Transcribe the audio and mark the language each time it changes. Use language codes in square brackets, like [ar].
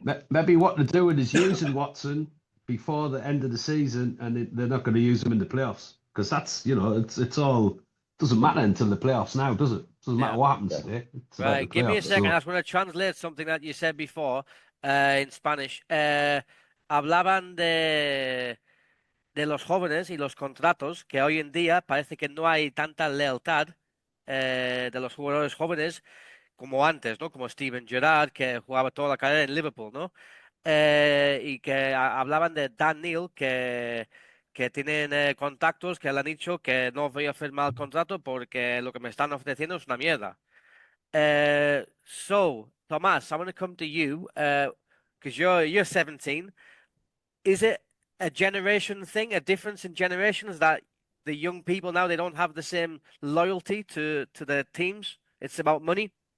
[en] Maybe what they're doing is using Watson before the end of the season, and they're not going to use him in the playoffs because that's it's all doesn't matter until the playoffs now, does it? Doesn't matter what happens today. Right, give me a second. I was going to translate something that you said before in Spanish. [es] Hablaban de los jóvenes y los contratos, que hoy en día parece que no hay tanta lealtad de los jugadores jóvenes como antes, ¿no? Como Steven Gerrard, que jugaba toda la carrera en Liverpool, ¿no? Y que hablaban de Dan Neil, que tienen contactos que le han dicho que no voy a firmar el contrato porque lo que me están ofreciendo es una mierda. [en] So, Tomás, I want to come to you because you're 17. Is it a generation thing, a difference in generations that the young people now, they don't have the same loyalty to the teams? It's about money?